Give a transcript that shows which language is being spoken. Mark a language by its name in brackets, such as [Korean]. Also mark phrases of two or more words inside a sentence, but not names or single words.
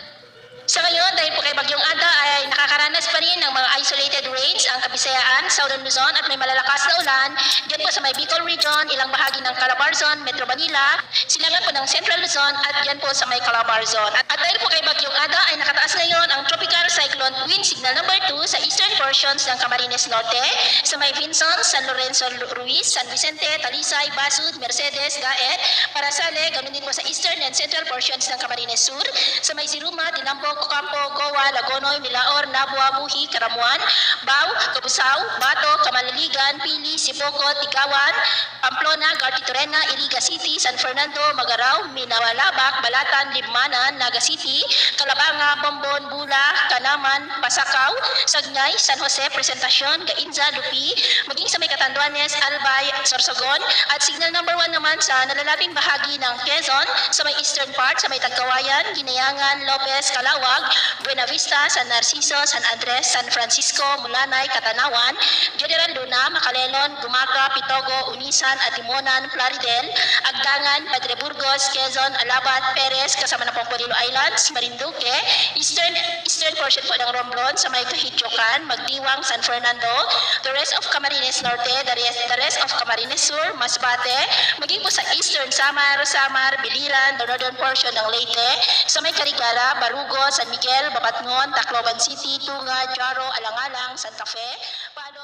[Filipino] Sa ngayon, dahil po kay Bagyong Ada ay nakakaranas pa rin ng mga [English] isolated rains [Filipino] ang Kabisayaan, Southern Luzon at may malalakas na ulan diyan po sa may Bicol Region, ilang bahagi ng Calabarzon, Metro Manila, silangan po ng Central Luzon at diyan po sa may Calabarzon. At dahil po kay Bagyong Ada ay nakataas ngayon ang Tropical Cyclone Wind Signal number 2 sa [English] eastern portions [Filipino] ng Camarines Norte, sa may Vinson, San Lorenzo Ruiz, San Vicente, Talisay, Basud, Mercedes, Gaet, Parasale, ganun din po sa [English] eastern and central portions [Filipino] ng Camarines Sur, sa may Ziruma, Dinambo, Ocampo, Goa, Lagonoy, Milaor, Nabua, Buhi, Karamuan, Bao, Cabusao, Bato, Kamaliligan, Pili, Sibocot, Tigawan, Pamplona, Gartitorena, Iriga City, San Fernando, Magarao, Minawalabak, Balatan, Libmanan, Naga City, Calabanga, Bombon, Bula, Canaman, Pasakaw, Sagnay, San Jose, Presentacion, Gainza, Lupi, maging sa may Catanduanes, Albay, Sorsogon, at signal number 1 naman sa nalalabing bahagi ng Quezon, sa may [English] eastern part, [Filipino] sa may Tagkawayan, Ginayangan, Lopez, Calawag, Buena Vista, San Narciso, San Andres, San Francisco, Mulanay, Katanawan, General Luna, Macalelon, Gumaca, Pitogo, Unisan, Atimonan, Plaridel, Agdangan, Padre Burgos, Quezon, Alabat, Perez, kasama na pong Polilo Islands, Marinduque, [English] eastern portion [Filipino] po ng Romblon, sa may Kahityokan, Magdiwang, San Fernando, [English] the rest of Camarines Norte, the rest of [Filipino] Camarines Sur, Masbate, maging po sa eastern Samar, Biliran, [English] the northern portion [Filipino] ng Leyte, sa may Carigala, Barugo, San Miguel, Babatngon, Tacloban City, Tunga, Jaro, Alangalang, Santa Fe,